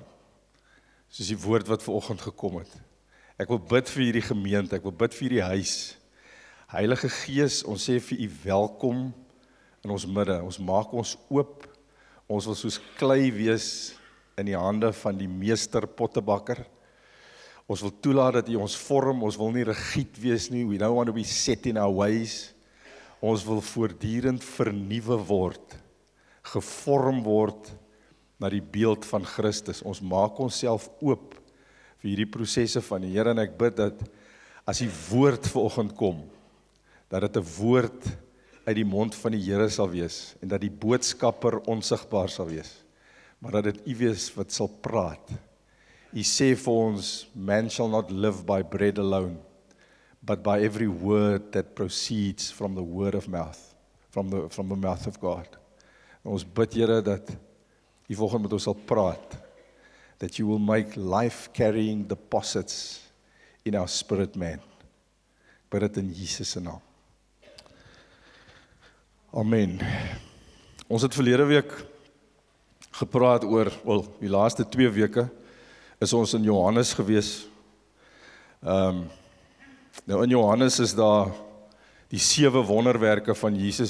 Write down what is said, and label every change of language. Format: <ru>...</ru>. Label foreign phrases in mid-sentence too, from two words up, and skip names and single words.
<af>Soos die woord wat vanoggend gekom het. Ek wil bid vir hierdie gemeente, ek wil bid vir hierdie huis. Heilige Gees, ons sê vir u welkom in ons midde. Ons maak ons oop. Ons wil soos klei wees in die hande van die meester pottebakker. Ons wil toelaat dat u ons vorm, ons wil nie rigied wees nie,</af> <en>we don't want to be set in our ways.</en> <af>Ons wil voortdurend vernuwe word, gevorm word na die beeld van Christus. Ons maak onsself oop vir hierdie prosesse van die Here, en ek bid dat as die woord vanoggend kom, dat dit 'n woord uit die mond van die Here sal wees, en dat die boodskapper onsigbaar sal wees, maar dat dit u wees wat sal praat. U sê vir ons,</af> <en>man shall not live by bread alone, but by every word that proceeds from the word of mouth, from the mouth of God.</en> <af>En ons bid, Here, dat u vanoggend met ons sal praat,</af> <en>that you will make life-carrying deposits in our spirit man.</en> <af>Ek bid dit in Jesus se naam. Amen. Ons het verlede week gepraat oor, die laaste 2 weke, is ons in Johannes gewees. Nou in Johannes is daar die 7 wonderwerke van Jesus.</af>